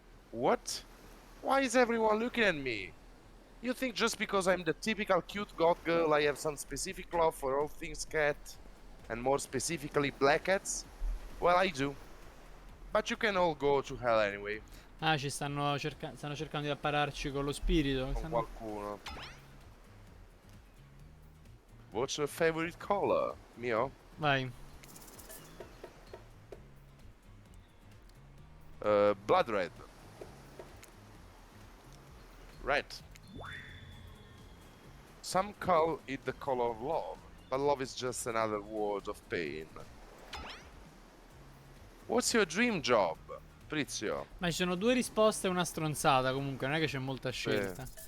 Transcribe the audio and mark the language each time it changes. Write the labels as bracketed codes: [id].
[en] What? Why is everyone looking at me? You think just because I'm the typical cute goth girl I have some specific love for all things cat? And more specifically black cats? Well, I do. But you can all go to hell anyway. [it] Ah, ci stanno, stanno cercando di appararci con lo spirito. Con qualcuno. [en] What's your favorite color? [it] Mio? Vai. [en] Blood red. Red. Some call it the color of love, but love is just another word of pain. What's your dream job, Prizio? [it] Ma ci sono due risposte e una stronzata comunque, non è che c'è molta scelta.